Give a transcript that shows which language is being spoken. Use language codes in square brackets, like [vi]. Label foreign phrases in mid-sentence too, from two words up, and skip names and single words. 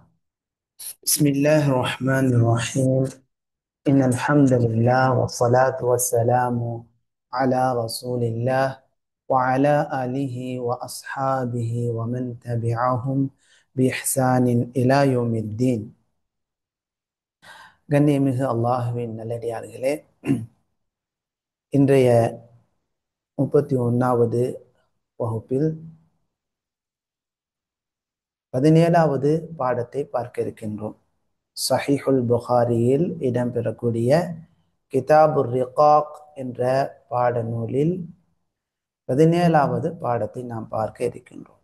[ar] بسم الله الرحمن الرحيم. إن الحمد لله والصلاة والسلام على رسول الله وعلى آله وأصحابه ومن تبعهم بإحسان إلى يوم الدين. [ta] கண்ணியமிகு அல்லாஹுவின் நல்லடியார்களே, இன்றைய 31வது வகுப்பில் 17வது பாடத்தை பார்க்க இருக்கின்றோம். சஹீஹுல் புகாரியில் இடம்பெறக்கூடிய கிதாபுர் ரிகாக் என்ற பாடநூலில் 17வது பாடத்தை நாம் பார்க்க இருக்கின்றோம்.